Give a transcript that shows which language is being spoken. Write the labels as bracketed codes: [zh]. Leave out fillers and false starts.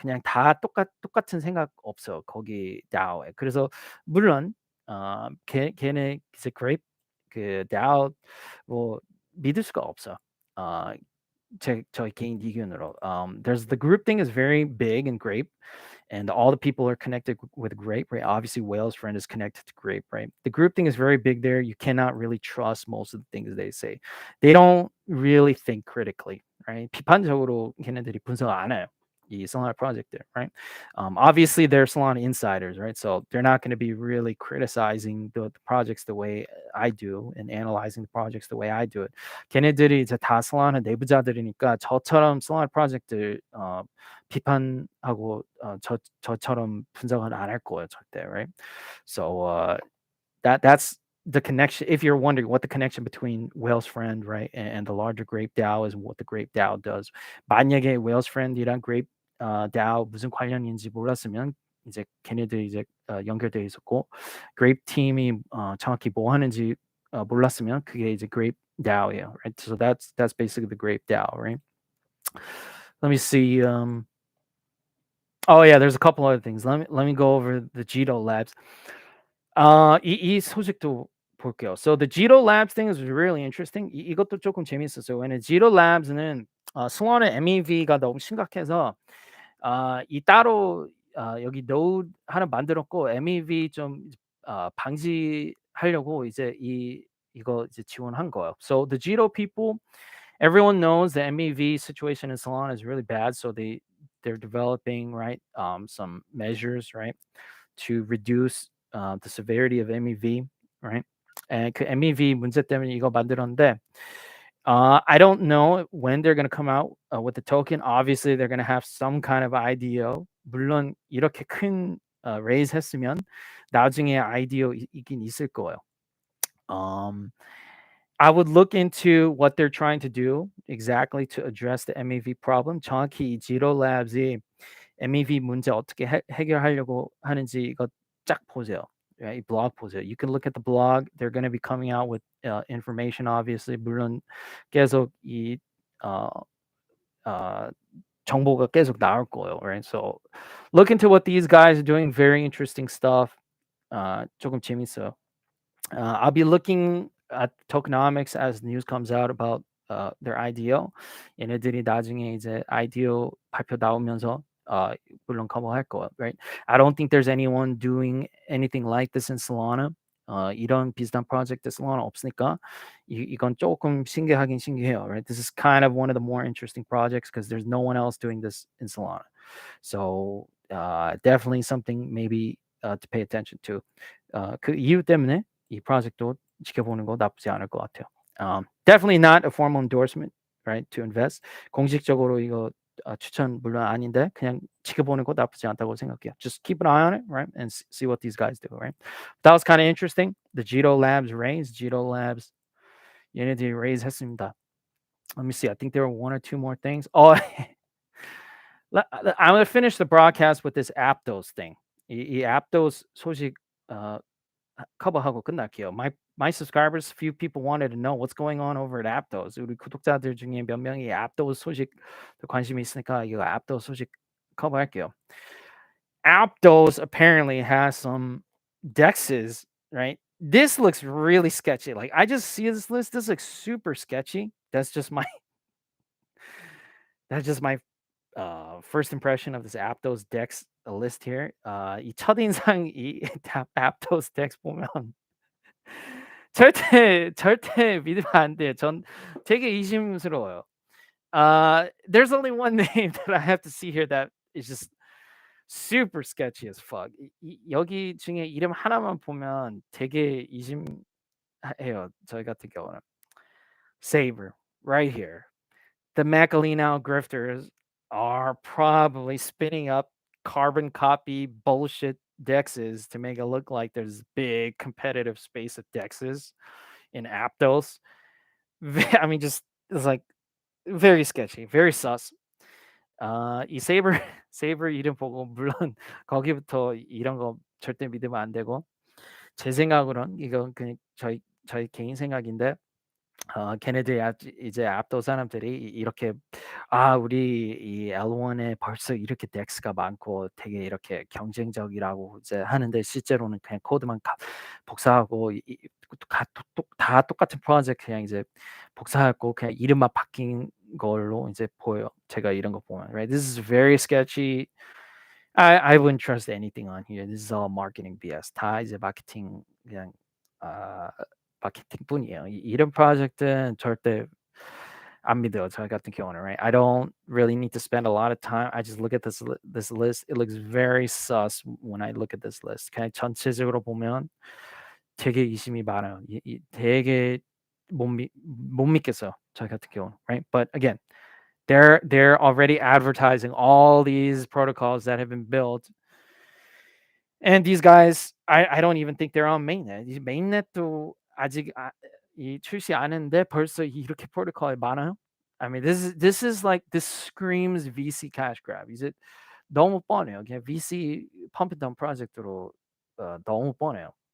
[ko] 그냥 다 똑같은 생각 없어. 거기 DAO에. 그래서 물론 걔네 이제 Grape 그 DAO 뭐 믿을 수가 없어. 저희 개인 의견으로. [en] There's the group thing is very big and Grape. And all the people are connected with Grape, right? Obviously, Whale's friend is connected to Grape, right? The group thing is very big there. You cannot really trust most of the things they say. They don't really think critically, right? [ko] 비판적으로 걔네들이 분석 안 해요. [en] 이 Solana project there, right? Obviously, they're Solana insiders, right? So they're not going to be really criticizing the projects the way I do and analyzing the projects the way I do it. [ko] 걔네들이 이제 다 Solana 내부자들이니까 저처럼 Solana 프로젝트 비판하고 저처럼 분석은 안 할 거예요, 절대, right? [en] So that's the connection. If you're wondering what the connection between Whale's friend, right, and the larger Grape DAO is, what the Grape DAO does. [ko] 만약에 Whale's friend이랑 Grape DAO 무슨 관련인지 몰랐으면 이제 걔네들이 이제 연결돼 있었고 Grape 팀이 정확히 뭐 하는지 몰랐으면 그게 이제 Grape DAO예요, right? [en] So that's basically the Grape DAO, right? Let me see. Oh yeah, there's a couple other things. Let me go over the Jito Labs. 이 소식도 볼게요. So the Jito Labs thing is really interesting. [ko] 이것도 조금 재밌었어요. 왜냐면 Jito Labs는 Solana MEV가 너무 심각해서 이 따로 여기 노드 하나 만들었고 MEV 좀 방지하려고 이제 이거 이제 지원한 거예요. [en] So the Jito people, everyone knows the MEV situation in Solana is really bad. So they're developing, right, some measures, right, to reduce the severity of MEV, right? And [ko] 그 MEV 문제 때문에 이거 만들었는데 [en] I don't know when they're going to come out with the token. Obviously, they're going to have some kind of IDO. [ko] 물론 이렇게 큰 raise 했으면 나중에 IDO이긴 있을 거예요. [en] I would look into what they're trying to do exactly to address the MEV problem. [ko] 정확히 이 Jito Labs이 MEV 문제 어떻게 해결하려고 하는지 이거 쫙 보세요. [en] Right? [ko] 이 blog 보세요. [en] You can look at the blog. They're going to be coming out with information, obviously. [ko] 물론 계속 이 정보가 계속 나올 거예요, right? [en] So look into what these guys are doing. Very interesting stuff. [ko] 조금 재밌어요. [en] I'll be looking at tokenomics as news comes out about their IDO. [ko] 얘네들이 나중에 이제 IDO 발표 나오면서 물론 커버할 거예요, right? [en] I don't think there's anyone doing anything like this in Solana. [ko] 이런 비슷한 프로젝트 Solana 없으니까 이건 조금 신기하긴 신기해요, right? [en] This is kind of one of the more interesting projects because there's no one else doing this in Solana. So definitely something maybe to pay attention to. [ko] 그 이유 때문에 이 프로젝트도 지켜보는 거 나쁘지 않을 것 같아요. [en] Definitely not a formal endorsement, right? To invest. [ko] 공식적으로 이거 추천 물론 아닌데 그냥 지켜보는 거 나쁘지 않다고 생각해요. [en] Just keep an eye on it, right? And see what these guys do, right? That was kind of interesting. The Jito Labs raise. Jito Labs [ko] 얘네들이 raise 했습니다. [en] Let me see. I think there were one or two more things. Oh, I'm going to finish the broadcast with this Aptos thing. [ko] 이 Aptos 소식 커버하고 끝날게요. [en] My subscribers, few people wanted to know what's going on over at Aptos. [ko] 우리 구독자들 중에 몇 명이 Aptos 소식 관심이 있으니까 이거 Aptos 소식 커버할게요. [en] Aptos apparently has some dexes, right? This looks really sketchy. Like I just see this list. This looks super sketchy. That's just my first impression of this Aptos dex list here. [ko] 이 첫인상 이 Aptos dex 보면 절대 믿으면 안 돼요. 전 되게 의심스러워요. [en] There's only one name that I have to see here that is just super sketchy as fuck. [ko] 여기 중에 이름 하나만 보면 되게 의심해요. 저희 같은 경우는. Saber, right here. [en] The Macalinao grifters are probably spinning up carbon copy bullshit dexes to make it look like there's big competitive space of dexes in Aptos. I mean, just it's like very sketchy, very sus. [ko] 이 세이버 세이버 이름 보고 물론 거기부터 이런 거 절대 믿으면 안 되고 제 생각으론 이건 그냥 저희 개인 생각인데 걔네들이 이제 앞도 사람들이 이렇게 우리 이 L1에 벌써 이렇게 덱스가 많고 되게 이렇게 경쟁적이라고 이제 하는데 실제로는 그냥 코드만 복사하고 다 똑같은 프로젝트 그냥 이제 복사하고 그냥 이름만 바뀐 걸로 이제 보여요. 제가 이런 거 보면, right? [en] This is very sketchy. I wouldn't trust anything on here. This is all marketing BS. [ko] 다 이제 마케팅 그냥 마케팅뿐이에요. 이런 프로젝트는 절대 안 믿어요. 저 같은 경우는, right? [en] I don't really need to spend a lot of time. I just look at this list. It looks very sus when I look at this list. [ko] 그냥 전체적으로 보면 되게 의심이 많아요. 되게 못 믿겠어요. 저 같은 경우는, right? [en] But again, they're already advertising all these protocols that have been built. And these guys, I don't even think they're on mainnet. [ko] 이 mainnet도 아직 이 출시 안 했는데 벌써 이렇게 프로토콜이 많아요. [en] I mean, this is like this screams VC cash grab. [ko] 이제 너무 뻔해요. 그냥 VC pump and dump 프로젝트로 너무 뻔해요.